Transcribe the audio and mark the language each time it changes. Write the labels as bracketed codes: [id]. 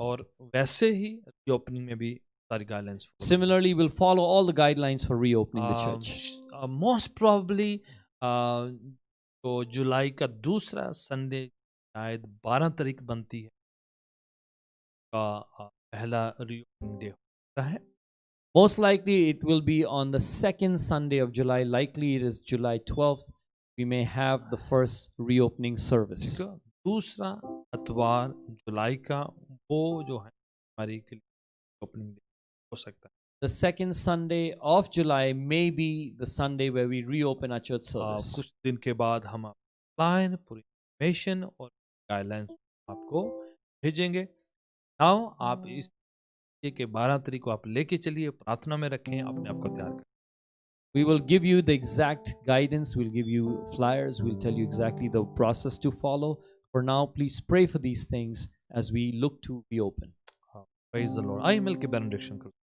[hi] और वैसे ही रीओपनिंग में भी सारी guidelines [en] Similarly, we'll follow all the guidelines for reopening the church. [hi] Most probably तो जुलाई का दूसरा संडे शायद 12 तारीख बनती है का पहला रीओपनिंग डे होता है। [en] Most likely, it will be on the second Sunday of July. Likely, it is July 12th. We may have the first reopening service. [hi] ठीक है? दूसरा इतवार जुलाई का वो जो है हमारी के लिए ओपनिंग डे हो सकता है। [en] The second Sunday of July may be the Sunday where we reopen our church service. [hi] कुछ दिन के बाद हम ऑनलाइन पूरी इन्फॉर्मेशन और गाइडलाइंस आपको भेजेंगे। नाउ आप इस के 12 तारीख को आप लेके चलिए, प्रार्थना में रखें, अपने आप को तैयार करें। [en] We will give you the exact guidance. We'll give you flyers. We'll tell you exactly the process to follow. For now, please pray for these things as we look to reopen. Praise the Lord। [hi] आइए मिलके benediction करो।